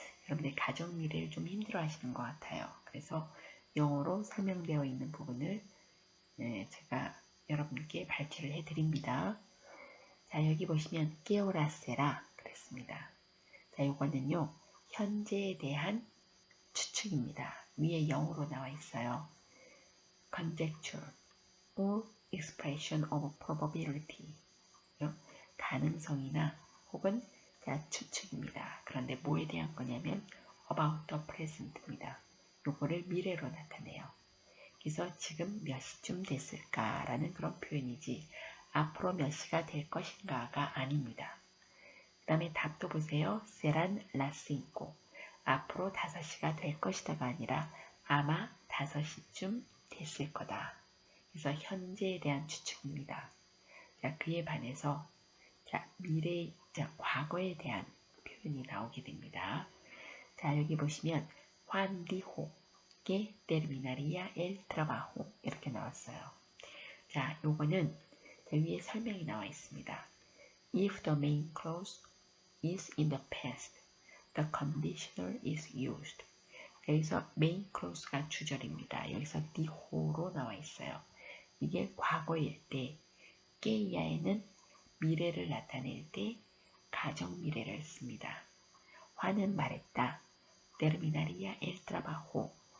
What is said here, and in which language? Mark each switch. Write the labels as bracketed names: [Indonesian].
[Korean] 여러분들 가정 미래를 좀 힘들어 하시는 것 같아요. 그래서 영어로 설명되어 있는 부분을 제가 여러분께 발췌를 해드립니다. 자, 여기 보시면 깨오라세라 그랬습니다. 자, 이거는요 현재에 대한 추측입니다. 위에 영어로 나와 있어요. [English] conjecture or expression of probability [Korean] 가능성이나 혹은 자, 추측입니다. 그런데 뭐에 대한 거냐면 [English] about the present [Korean] 입니다. 요거를 미래로 나타내요. 그래서 지금 몇 시쯤 됐을까라는 그런 표현이지 앞으로 몇 시가 될 것인가가 아닙니다. 그 다음에 답도 보세요. [Spanish] serán las 5 [Korean] 앞으로 5시가 될 것이다가 아니라 아마 5시쯤 됐을 거다. 그래서 현재에 대한 추측입니다. 자, 그에 반해서 자, 미래, 자, 과거에 대한 표현이 나오게 됩니다. 자, 여기 보시면 [Spanish] Juan dijo que terminaría el trabajo [Korean] 이렇게 나왔어요. 자, 요거는 위에 설명이 나와 있습니다. [English] If the main clause is in the past, the conditional is used. [Korean] 여기서 main clause가 주절입니다. 여기서 dijo로 나와 있어요. 이게 과거일 때, queya에는 미래를 나타낼 때 가정 미래를 씁니다. 화는 말했다. [Spanish] terminaría el trabajo.